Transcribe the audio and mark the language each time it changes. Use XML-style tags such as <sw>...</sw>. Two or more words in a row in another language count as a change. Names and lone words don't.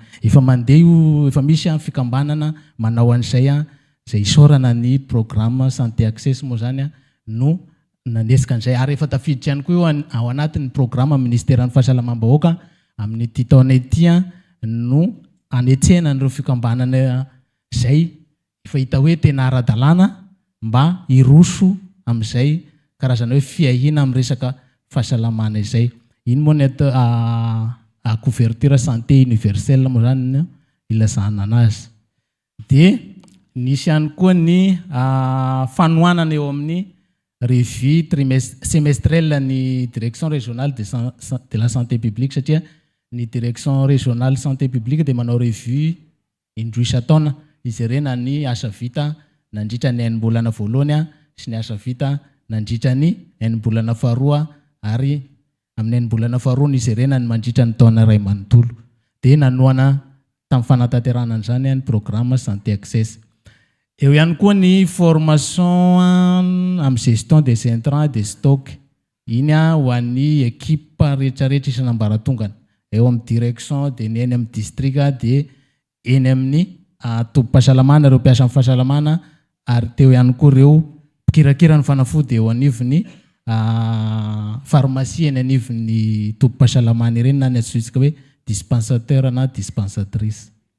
<mg>Efa mandeha io, efa misy fikambanana manao an'izay izay isaorana ny</mg> <fr>programme santé access</fr> <mg>moa zany no nanesika an'izay ary efa tafiditra ihany koa io ao anatin'ny programme ministéran'ny fahasalamam-bahoaka amin'ny ity taona ity no anetsena an'ireo fikambanana izay efa hita hoe tena ara-dalàna mba hiroso amin'izay karazana hoe fiahina amin'ny resaka fahasalamana izay. Iny moa ny</mg> <fr>couverture santé universelle</fr> <mg>moa zany ilazana anazy. Dia nisy ihany koa ny fanohanana eo amin'ny</mg> <fr>revue semestrielle</fr> <mg>ny</mg> <fr>direction régionale de la santé publique</fr> <mg>satria ny</mg> <fr>direction régionale santé publique</fr> <mg>dia manao revue indroa isa-taona izy ireny ny asa vita nandritra ny enim-bolana voalohany sy ny asa vita nandritra ny enim-bolana faharoa ary amin'ny enim-bolana faharoa izy ireny ny mandritra ny taona iray manontolo. Dia nanoana tamin'ny fanatanterahana an'izany ny</mg> <fr>programme santé access.</fr> <mg>Eo ihany koa ny formation amin'ny</mg> <fr>gestion des intrants et des stocks.</fr> <mg>Iny ho an'ny équipe rehetrarehetra isan'ambaratongana eo amin'ny direction dia ny eny amin'ny district dia eny amin'ny tombom-pahasalamana ireo mpiasa amin'ny fahasalamana ary teo ihany koa ireo mpikirakira ny fanafody eo anivon'ny pharmacie eny anivon'ny tombom-pahasalamana ireny na ny atsoitsika hoe dispensateur na dispensatrice.</mg>